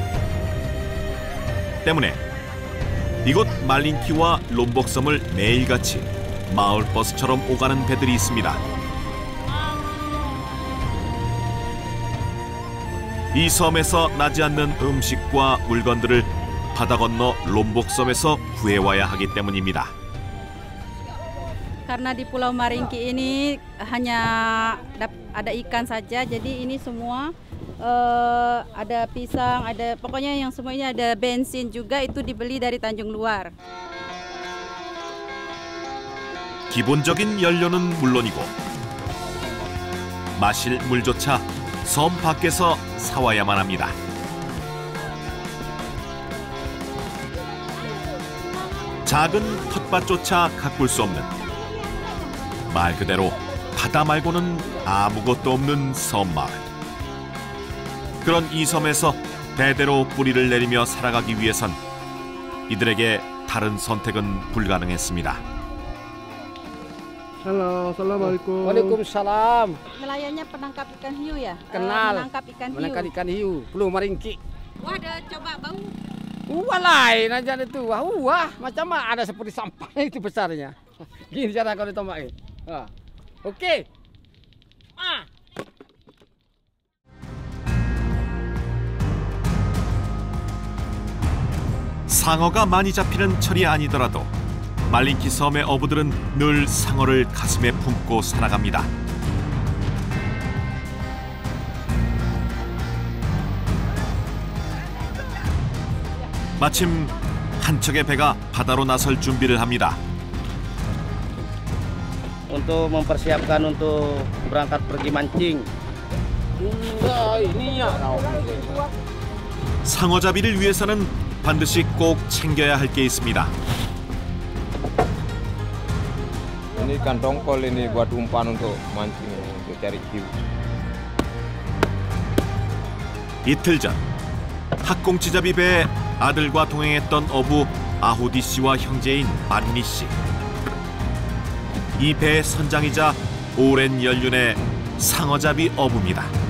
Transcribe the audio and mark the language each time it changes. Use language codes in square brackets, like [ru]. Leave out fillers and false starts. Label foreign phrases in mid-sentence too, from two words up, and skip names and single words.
[ko] 때문에 이곳 말린키와 롬복섬을 매일같이 마을버스처럼 오가는 배들이 있습니다. 이 섬에서 나지 않는 음식과 물건들을 바다 건너 롬복섬에서 구해와야 하기 때문입니다. [id] Karena di Pulau Maringki ini hanya ada ikan saja, jadi ini semua ada pisang, ada pokoknya yang semuanya ada bensin juga itu dibeli dari Tanjung Luar. [ko] 기본적인 연료는 물론이고 마실 물조차 섬 밖에서 사와야만 합니다. 작은 텃밭조차 가꿀 수 없는 말 그대로 바다 말고는 아무것도 없는 섬마을. 그런 이 섬에서 대대로 뿌리를 내리며 살아가기 위해선 이들에게 다른 선택은 불가능했습니다. [id] Halo, assalamualaikum. Waalaikumsalam. Nelayannya penangkap ikan hiu ya? Kenal. Menangkap ikan hiu. Menangkap ikan hiu, Pulau Maringki. Wah, ada coba bau. Wah lain aja itu. Wah, macam ada seperti sampah itu besarnya. Gini cara kalau ditomakin. Oke. [ko] 상어가 많이 잡히는 철이 아니더라도 말린키 섬의 어부들은 늘 상어를 가슴에 품고 살아갑니다. 마침 한 척의 배가 바다로 나설 준비를 합니다. [id] Untuk mempersiapkan untuk berangkat pergi mancing. [ko] 상어잡이를 위해서는 반드시 꼭 챙겨야 할 게 있습니다. [id] Ini ikan tongkol ini buat umpan untuk mancing, untuk cari hiu. [ko] 이틀 전 학꽁치잡이 배에 아들과 동행했던 어부 아후디 씨와 형제인 반니 씨. 이 배의 선장이자 오랜 연륜의 상어잡이 어부입니다.